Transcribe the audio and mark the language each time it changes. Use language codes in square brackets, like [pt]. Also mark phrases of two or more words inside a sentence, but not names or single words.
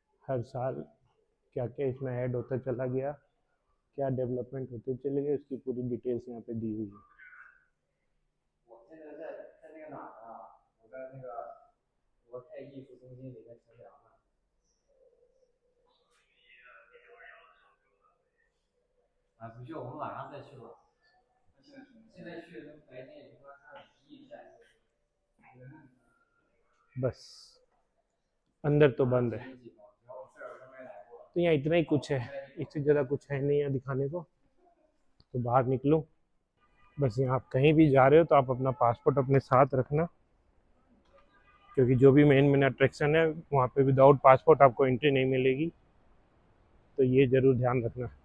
[hi] हर साल क्या क्या इसमें ऐड होता चला गया, क्या डेवलपमेंट होते चले गए, उसकी पूरी डिटेल्स यहाँ पे दी हुई है। [zh] 我现在在那个哪儿啊？我在那个国泰艺术中心里面乘凉呢。啊，不去，我们晚上再去吧。现在去，白天也没法看，一下。 [hi] बस अंदर तो बंद है, तो यहाँ इतना ही कुछ है, इससे ज़्यादा कुछ है नहीं यहाँ दिखाने को। तो बाहर निकलो, बस यहाँ आप कहीं भी जा रहे हो तो आप अपना पासपोर्ट अपने साथ रखना, क्योंकि जो भी [en] main main attraction [hi] है वहाँ पे [en] without passport [hi] आपको एंट्री नहीं मिलेगी, तो ये ज़रूर ध्यान रखना।